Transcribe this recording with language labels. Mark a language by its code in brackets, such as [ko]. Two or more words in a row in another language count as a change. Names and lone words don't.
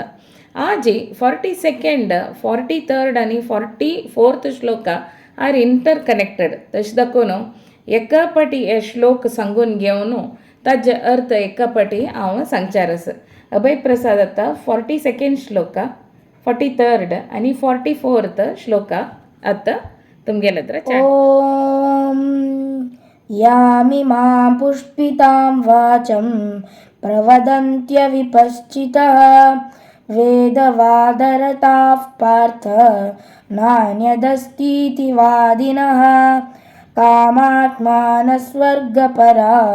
[kok] आजी 42, 43 आणि 44 श्लोका [en] are interconnected. [kok] तशें दाखोवन एका पाटी हे श्लोक सांगून घेवन ताजे अर्थ एका पाटी हांव सांगचार आसा. अभय प्रसाद आतां 42 श्लोका, 43 आणि 44 श्लोका आतां तुमगेले हत्र. [sa] ओम यामिमां पुष्पितां वाचं प्रवदन्त्यविपश्चितः वेदवादरताः पार्थ नान्यदस्तीति वादिनः कामात्मानः स्वर्गपरा